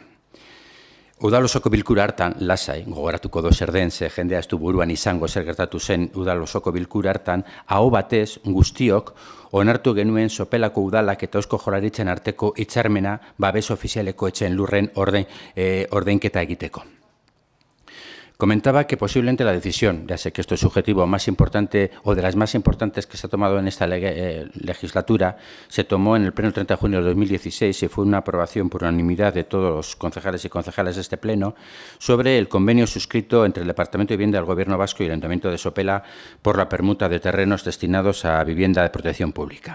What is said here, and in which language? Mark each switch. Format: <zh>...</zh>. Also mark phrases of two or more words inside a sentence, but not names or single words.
<eu>Udal osoko bilkura hartan, lasai, gogoratuko do zer den, ze jendea ez du buruan izango zer gertatu zen udal osoko bilkura hartan, aho batez guztiok onartu genuen Sopelako udalak eta Eusko Jaurlaritzaren arteko hitzarmena babes ofizialeko etxeen lurren ordainketa egiteko.</eu> <es>Comentaba que posiblemente la decisión, ya sé que esto es subjetivo, más importante o de las más importantes que se ha tomado en esta legislatura, se tomó en el pleno 30 de junio de 2016 y fue una aprobación por unanimidad de todos los concejales y concejales de este pleno sobre el convenio suscrito entre el Departamento de Vivienda del Gobierno Vasco y el Ayuntamiento de Sopela por la permuta de terrenos destinados a vivienda de protección pública.</es>